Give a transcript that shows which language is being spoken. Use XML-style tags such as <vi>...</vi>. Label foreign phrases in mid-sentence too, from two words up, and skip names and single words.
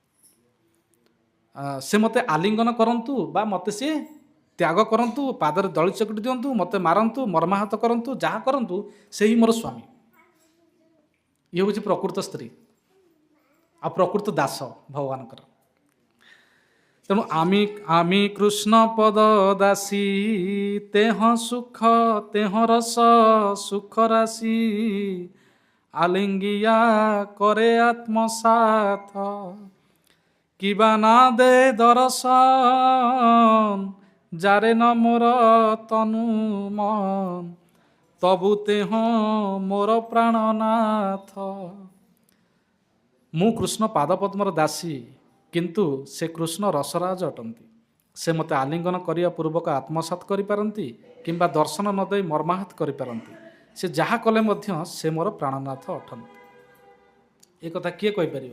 <or>ସେ ମୋତେ ଆଲିଙ୍ଗନ କରନ୍ତୁ ବା ମୋତେ ସେ ତ୍ୟାଗ କରନ୍ତୁ, ପାଦରେ ଦଳି ଚକଟି ଦିଅନ୍ତୁ, ମୋତେ ମାରନ୍ତୁ, ମର୍ମାହତ କରନ୍ତୁ, ଯାହା କରନ୍ତୁ, ସେ ହିଁ ମୋର ସ୍ୱାମୀ। ଇଏ ହେଉଛି ପ୍ରକୃତ ସ୍ତ୍ରୀ ଆଉ ପ୍ରକୃତ ଦାସ ଭଗବାନଙ୍କର।</or> <bn>ତେଣୁ আমি কৃষ্ণ পদ দাসী, তেহ সুখ তেহ রস সুখ রাশি, আলিঙ্গিয়া করে আত্মসাথ, কিবা না দে দর্শন, যারে ন মোর তনু মন, তবু তেহ মোর প্রাণনাথ।</bn> <or>ମୁଁ କୃଷ୍ଣ ପାଦପଦ୍ମର ଦାସୀ, କିନ୍ତୁ ସେ କୃଷ୍ଣ ରସରାଜ ଅଟନ୍ତି। ସେ ମୋତେ ଆଲିଙ୍ଗନ କରିବା ପୂର୍ବକ ଆତ୍ମସାତ କରିପାରନ୍ତି କିମ୍ବା ଦର୍ଶନ ନ ଦେଇ ମର୍ମାହତ କରିପାରନ୍ତି। ସେ ଯାହା କଲେ ମଧ୍ୟ ସେ ମୋର ପ୍ରାଣନାଥ ଅଟନ୍ତି। ଏ କଥା କିଏ କହିପାରିବ?</or>